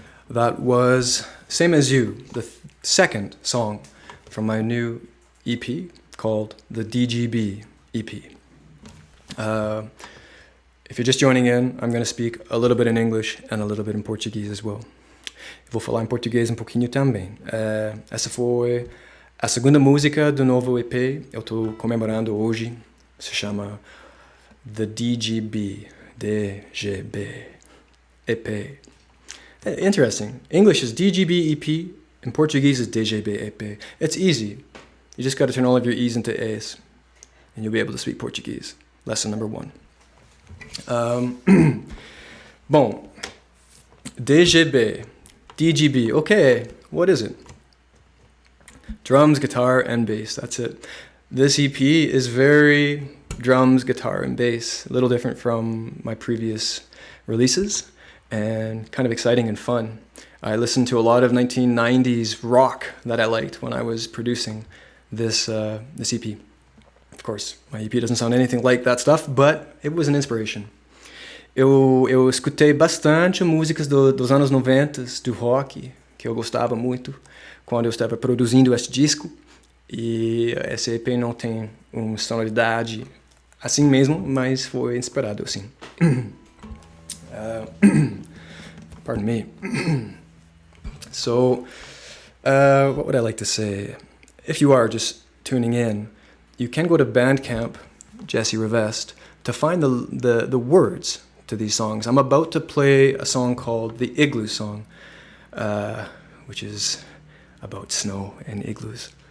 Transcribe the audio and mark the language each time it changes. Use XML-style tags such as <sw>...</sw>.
<en>That was Same As You, the second song from my new EP called the D.G.B EP. If you're just joining in, I'm going to speak a little bit in English and a little bit in Portuguese as well.</en> <pt>Vou falar em português um pouquinho também. Essa foi a segunda música do novo EP. Eu estou comemorando hoje. Se chama The D.G.B. D.G.B. EP. Interesting.</pt> <en>English is D.G.B. EP. In Portuguese is D.G.B. EP. It's easy. You just got to turn all of your E's into A's, and you'll be able to speak Portuguese. Lesson number 1.</en> <pt>Bom, D.G.B. D.G.B.</pt> <en>Okay, what is it? Drums, guitar, and bass. That's it. This EP is very drums, guitar, and bass. A little different from my previous releases, and kind of exciting and fun. I listened to a lot of 1990s rock that I liked when I was producing this EP. Of course, my EP doesn't sound anything like that stuff, but it was an inspiration.</en> <pt>Eu escutei bastante músicas dos anos 90 do rock, que eu gostava muito quando eu estava produzindo esse disco. E esse EP não tem uma sonoridade assim mesmo, mas foi inspirado assim.</pt> <en>Pardon me. So, what would I like to say? If you are just tuning in, you can go to Bandcamp, Jesse Rivest, to find the words to these songs. I'm about to play a song called the Igloo Song, which is about snow and igloos.</en>